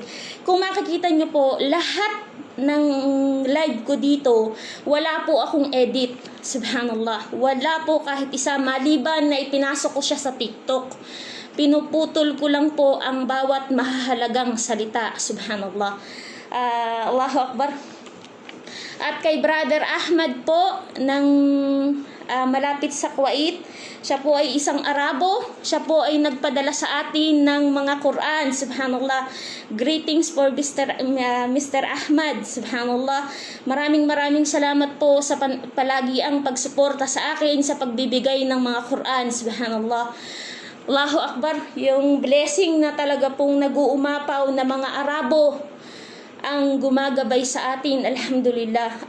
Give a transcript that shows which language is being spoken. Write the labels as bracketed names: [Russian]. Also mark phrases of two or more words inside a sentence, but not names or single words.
[Filipino] Kung makikita nyo po, lahat ng live ko dito, wala po akong edit. Subhanallah. Wala po kahit isa, maliban na ipinasok ko siya sa TikTok. Pinuputol ko lang po ang bawat mahahalagang salita. [Arabic] Subhanallah. Allahu Akbar. [Filipino] At kay Brother Ahmad po ng malapit sa Kuwait, siya po ay isang Arabo. Siya po ay nagpadala sa atin ng mga Quran. [English] Subhanallah. Greetings for Mr. Ahmad. Subhanallah. [Filipino] Maraming salamat po sa palagi ang pagsuporta sa akin sa pagbibigay ng mga Quran. [Arabic] Subhanallah. Allahu Akbar. [Filipino] Yung blessing na talaga pong nag-uumapaw na mga Arabo ang gumagabay sa atin, alhamdulillah.